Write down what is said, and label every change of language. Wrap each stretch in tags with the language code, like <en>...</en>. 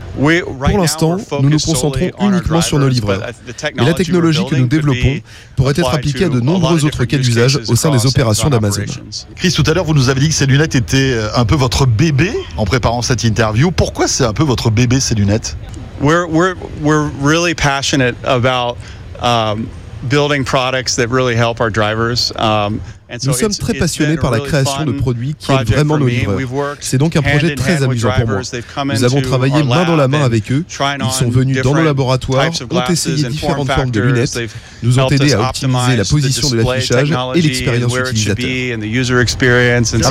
<fr>Pour l'instant, nous nous concentrons uniquement sur nos livreurs. Mais la technologie que nous développons pourrait être appliquée à de nombreux autres cas d'usage au sein des opérations d'Amazon. Chris, tout à l'heure, vous nous avez dit que ces lunettes étaient un peu votre bébé en préparant cette interview. Pourquoi c'est un peu votre bébé, ces lunettes?</fr> <en>We're really passionate about building products that really help our drivers.</en> <fr>Nous sommes très passionnés par la création de produits qui aident vraiment nos livreurs. C'est donc un projet très amusant pour moi. Nous avons travaillé main dans la main avec eux. Ils sont venus dans nos laboratoires, ont essayé différentes formes de lunettes, nous ont aidés à optimiser la position de l'affichage et l'expérience utilisateur.</fr>